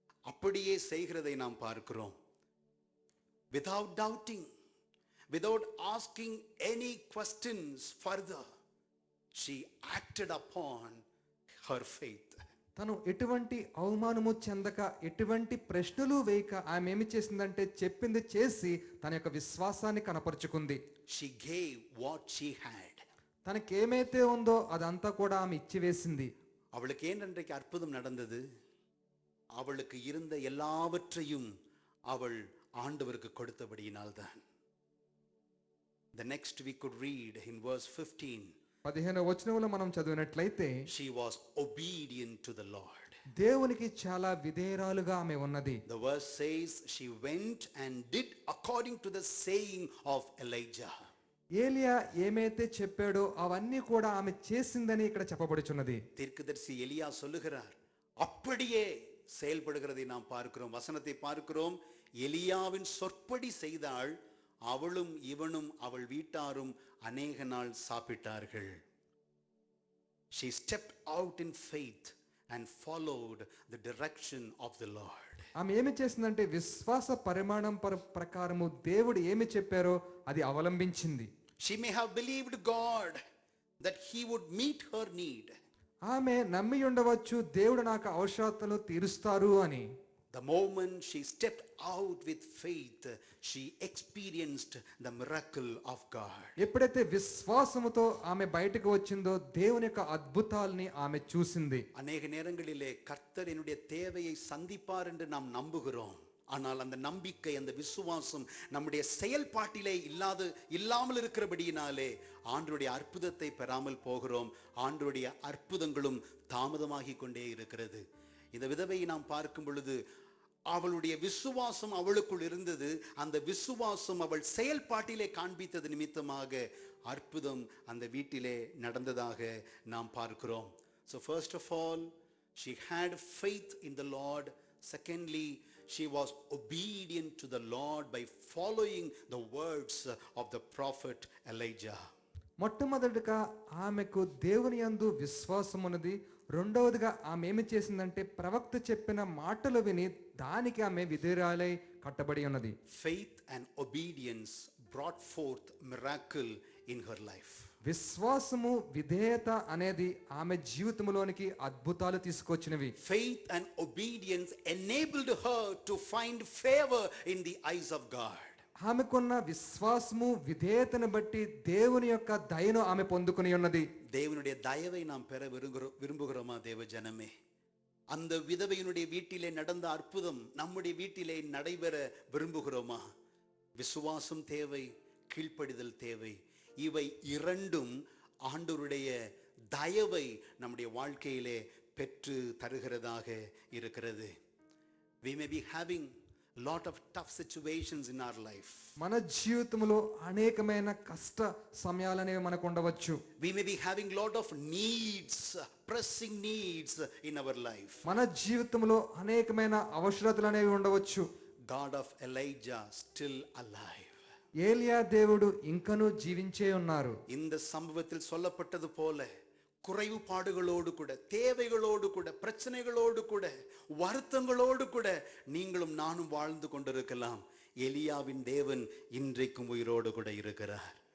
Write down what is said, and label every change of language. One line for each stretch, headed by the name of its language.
Tamil: அப்படியே செய்கிறதை நாம் பார்க்கிறோம்.
English: Without doubting, without asking any questions further, she acted upon her faith.
Telugu: తను ఎటువంటి అవమానము చెందక, ఎటువంటి ప్రశ్నలు వేయక ఆమె ఏమి చేసిందంటే చెప్పింది చేసి తన యొక్క విశ్వాసాన్ని కనపరుచుకుంది.
English: She gave what she had.
Telugu: తనకేమైతే ఉందో అదంతా కూడా ఆమె ఇచ్చివేసింది.
Tamil: அவளுக்கு ஏன் அன்றைக்கு அற்புதம் நடந்தது? அவளுக்கு இருந்த எல்லாவற்றையும் அவள் ஆண்டவருக்கு கொடுத்தபடியினால்தான்.
English: The next we could read in verse 15.
Telugu: 15వ వచనంలో మనం చదివినట్లయితే
English: She was obedient to the Lord.
Telugu: దేవునికి చాలా విధేయురాలుగా ఆమె ఉన్నది.
English: The verse says she went and did according to the saying of Elijah.
Telugu: ఏలియా ఏమైతే చెప్పాడో అవన్నీ కూడా ఆమె చేసిందని ఇక్కడ చెప్పబడుచున్నది.
Tamil: தீர்க்கதரிசி எலியா சொல்லுகிறார், அப்படியே செயல்படுகிறதை நாம் பார்க்கிறோம். வசனத்தை பார்க்கிறோம். எலியாவின் சொற்படி செய்தாள், அவளும் இவனும் அவள் வீட்டாரும் அநேக நாள் சாப்பிட்டார்கள்.
English: She stepped out in faith and followed the direction of the Lord.
Telugu: ఆమె ఏమి చేసిందంటే విశ్వాస పరిమాణం ప్రకారము దేవుడు ఏమి చెప్పారో అది అవలంబించింది.
English: She may have believed God that he would meet her need.
Telugu: ఆమె నమ్మి ఉండవచ్చు దేవుడు నాకు అవసరతలు తీరుస్తారు అని.
English: The moment she stepped out with faith, she experienced the miracle of God.
Telugu: ఎప్పుడైతే విశ్వాసముతో ఆమె బయటకు వచ్చిందో దేవుని యొక్క అద్భుతాల్ని ఆమె చూసింది.
Tamil: அநேக நேரங்களிலே கர்த்தர் என்னுடைய தேவையை சந்திப்பார் என்று நாம் நம்புகிறோம். ஆனால் அந்த நம்பிக்கை, அந்த விசுவாசம் நம்முடைய செயல்பாட்டிலே இல்லாமல் இருக்கிறபடியினாலே ஆண்டவருடைய அற்புதத்தை பெறாமல் போகிறோம். ஆண்டவருடைய அற்புதங்களும் தாமதமாகி கொண்டே இருக்கிறது. இந்த விதவையை நாம் பார்க்கும் பொழுது அவளுடைய விசுவாசம் அவளுக்குள் இருந்தது. அந்த விசுவாசம் அவள் செயல்பாட்டிலே காண்பித்தது நிமித்தமாக அற்புதம் அந்த வீட்டிலே நடந்ததாக நாம் பார்க்கிறோம்.
English: So first of all, she had faith in the Lord. Secondly, she was obedient to the Lord by following the words of the prophet Elijah.
Telugu: మొట్టమొదటిగా ఆమెకు దేవుని యందు విశ్వాసం ఉన్నది. రెండవదిగా ఆమె ఏమి చేసిందంటే ప్రవక్త చెప్పిన మాటలు విని దానికి ఆమె విధేయురాలై కట్టబడి ఉన్నది.
English: Faith and obedience brought forth miracle in her life.
Telugu: విశ్వాసము విధేయత అనేది ఆమె జీవితంలోనికి అద్భుతాలు తీసుకొచ్చినవి.
English: Faith and obedience enabled her to find favor in the eyes of God.
Telugu: ఆమెకున్న విశ్వాసము విధేయతను బట్టి దేవుని యొక్క దయను ఆమె పొందుకుని ఉన్నది.
Tamil: தேவனுடைய தயவை நாம் பெற விரும்புகிறோமா தேவ ஜனமே? அந்த விதவையினுடைய வீட்டிலே நடந்த அற்புதம் நம்முடைய வீட்டிலே நடைபெற விரும்புகிறோமா? விசுவாசம் தேவை, கீழ்ப்படிதல் தேவை. இவை இரண்டும் ஆண்டவருடைய தயவை நம்முடைய வாழ்க்கையிலே பெற்று தருகிறதாக இருக்கிறது.
English: We may be having lot of tough situations in our life.
Telugu: మన జీవితంలో అనేకమైన కష్ట సమయాలనేవి మనకు ఉండవచ్చు.
English: We may be having lot of needs, pressing needs in our life.
Telugu: మన జీవితంలో అనేకమైన అవసరతలు అనేవి ఉండవచ్చు.
English: God of Elijah still alive.
Telugu: ఏలియా దేవుడు ఇంకనూ జీవించే ఉన్నారు.
Tamil: இந்த சம்பவத்தில் சொல்லப்பட்டது போல குறைவுபாடுகளோடு கூட, தேவைகளோடு கூட, பிரச்சனைகளோடு கூட, வருத்தங்களோடு கூட நீங்களும் நானும் வாழ்ந்து கொண்டிருக்கலாம். எலியாவின் தேவன் இன்றைக்கும் உயிரோடு கூட இருக்கிறார்.